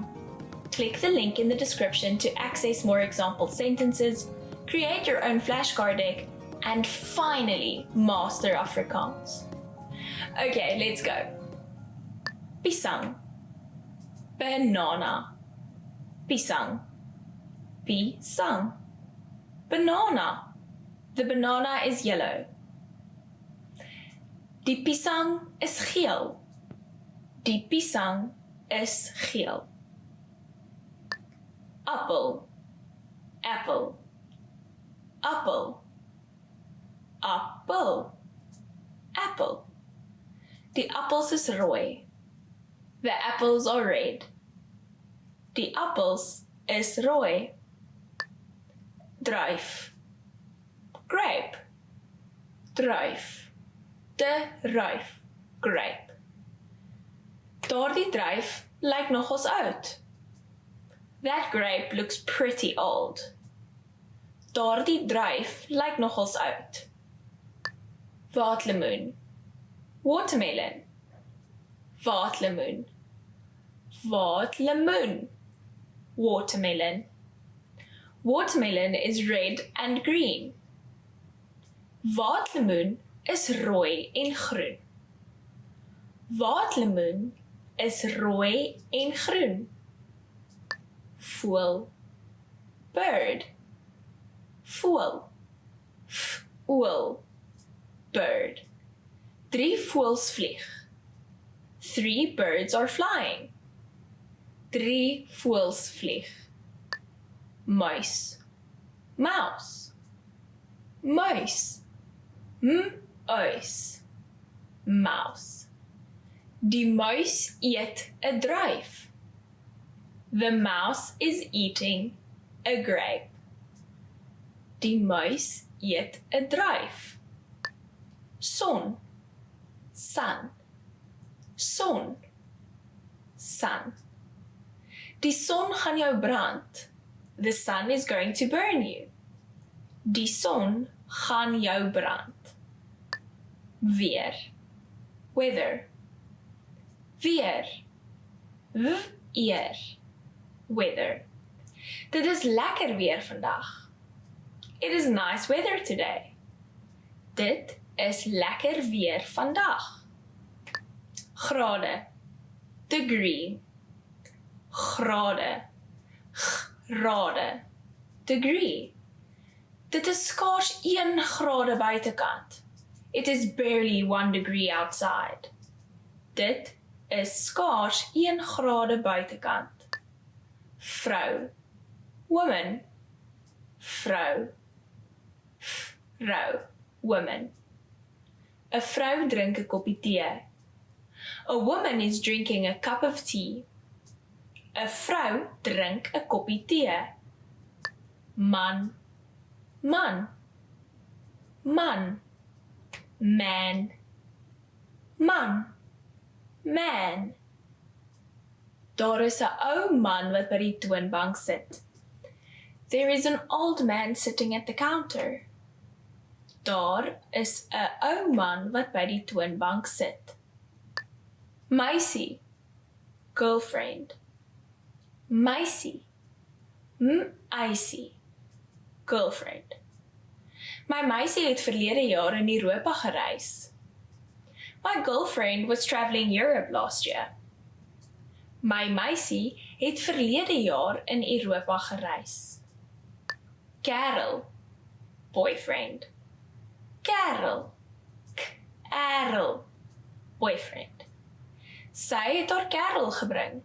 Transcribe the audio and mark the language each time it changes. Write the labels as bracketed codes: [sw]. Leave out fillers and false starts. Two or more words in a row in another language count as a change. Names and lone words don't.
[en] Click the link in the description to access more example sentences, create your own flashcard deck, and finally master Afrikaans. Okay, let's go. [af] Pisang, banana, pisang, pisang, banana. [en] The banana is yellow. [af] Die pisang is geel. Die pisang is geel. Appel, apple, appel, appel, apple. Die appels is rooi. [en] The apples are red. [af] Die appels is rooi. Druif, grape, druif, de ruif, grape. Daardie druif lyk nogals oud. [en] That grape looks pretty old. [af] Daardie druif lyk nogals oud. Waterlemoen, watermelon. Waterlemoen, waterlemoen, [en] watermelon. Watermelon is red and green. [af] Waterlemoen is rooi en groen. Waterlemoen is rooi en groen. Voël, bird. Voël, voël, bird. 3 voëls vlieg. [en] 3 birds are flying. [af] 3 voëls vlieg. Muis, mouse, muis, muis, mouse. Die muis eet 'n druif. [en] The mouse is eating a grape. [af] Die muis eet 'n druif. Son, sun. Son, sun. Die son gaan jou brand. [en] The sun is going to burn you. [af] Die son gaan jou brand. Weer, weather. Weer, weer, weather. Dit is lekker weer vandag. [en] It is nice weather today. [af] Dit is lekker weer vandag. Grade, degree, grade, grade, degree. Dit is skaars 1 grade buitekant. [en] It is barely 1 degree outside. [af] Dit is skaars 1 grade buitekant. Vrou, woman, vrou, vrou, woman. 'n Vrou drink 'n koppie tee. [en] A woman is drinking a cup of tea. [af] 'n Vrou drink 'n koppie tee. Man, man, man, man, man, man. Daar is 'n ou man wat by die toonbank sit. [en] There is an old man sitting at the counter. [af] Daar is 'n ou man wat by die toonbank sit. Meisie, girlfriend. Meisie, meisie, girlfriend. My meisie het verlede jaar in Europa gereis. [en] My girlfriend was traveling Europe last year. [af] My meisie het verlede jaar in Europa gereis. Kerel, boyfriend. Kerel, kerel, boyfriend. Sy het haar kerel gebring.